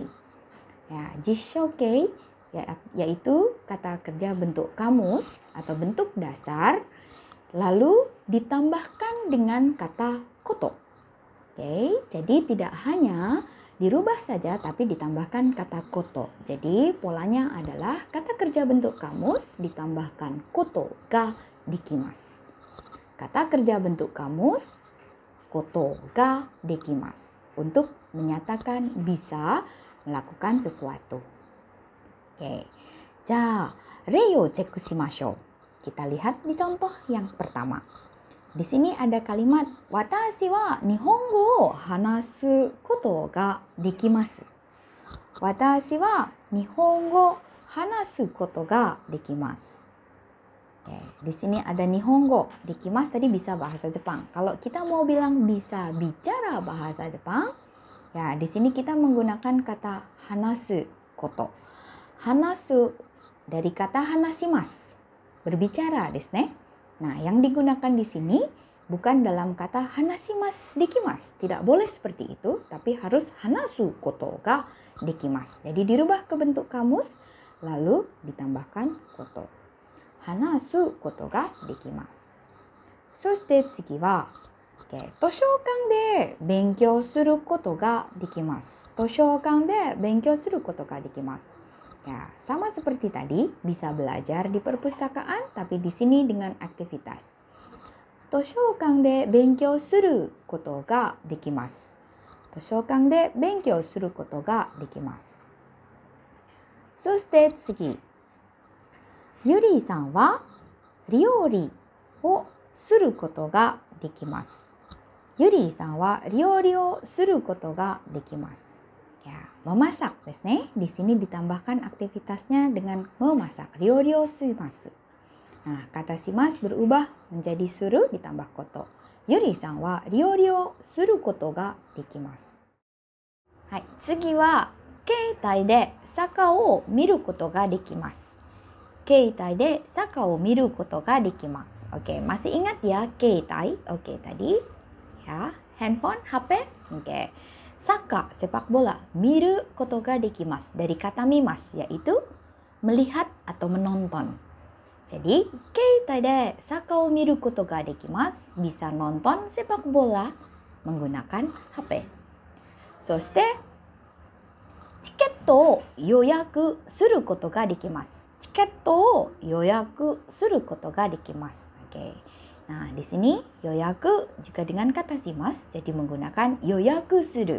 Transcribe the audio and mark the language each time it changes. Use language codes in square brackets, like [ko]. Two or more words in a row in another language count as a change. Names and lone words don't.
[id] Ya, jishokei yaitu kata kerja bentuk kamus atau bentuk dasar, lalu ditambahkan dengan kata koto. Oke, jadi tidak hanya dirubah saja tapi ditambahkan kata koto. Jadi polanya adalah kata kerja bentuk kamus ditambahkan [ja] ことができます. [id] Kata kerja bentuk kamus [ja] ことができます [id] untuk menyatakan bisa melakukan sesuatu. Oke. [ja] じゃ, 例をチェックしましょう. [id] Kita lihat di contoh yang pertama. Di sini ada kalimat [ja] 私は日本語を話すことができます. 私は日本語話すことができます. [id] Oke, di sini ada [ja] 日本語、できます [id] tadi bisa bahasa Jepang. Kalau kita mau bilang bisa bicara bahasa Jepang, ya di sini kita menggunakan kata [ja] 話すこと. [id] Hanasu dari kata hanashimasu, berbicara [ja] ですね. [id] Nah, yang digunakan di sini bukan dalam kata [ja] 話しますできます. [id] Tidak boleh seperti itu, tapi harus [ja] 話すことができます. [id] Jadi dirubah ke bentuk kamus, lalu ditambahkan koto. [ja] 話すことができます。そして次は、図書館で勉強することができます. 図書館で勉強することができます. [id] Ya, sama seperti tadi, bisa belajar di perpustakaan, tapi di sini dengan aktivitas. [ja] 図書館で勉強することができます. 図書館で勉強することができます. そして次。ユリさんは料理をすることができます. ユリさんは料理をすることができます. [id] Ya, memasak [ja] ですね. [id] Di sini ditambahkan aktivitasnya dengan memasak. [ja] 料理をします. [id] Nah, kata shimasu berubah menjadi suru ditambah koto. [ja] ユリさんは料理をすることができます. はい、次はケータイでサッカーを見ることができます. ケータイでサッカーを見ることができます. [id] Oke, masih ingat ya keitai? Oke, tadi ya, handphone, HP. Oke. Saka, sepak bola, [ja] 見ることができます, [id] dari kata mimas, yaitu melihat atau menonton. Jadi, [ja] ケータイでサッカーを見ることができます. [id] Bisa nonton sepak bola menggunakan HP. [ja] そして、チケットを予約することができます. チケットを予約することができます. [id] Oke. Nah, di sini yoyaku juga dengan kata shimasu, jadi menggunakan [ja] 予約する.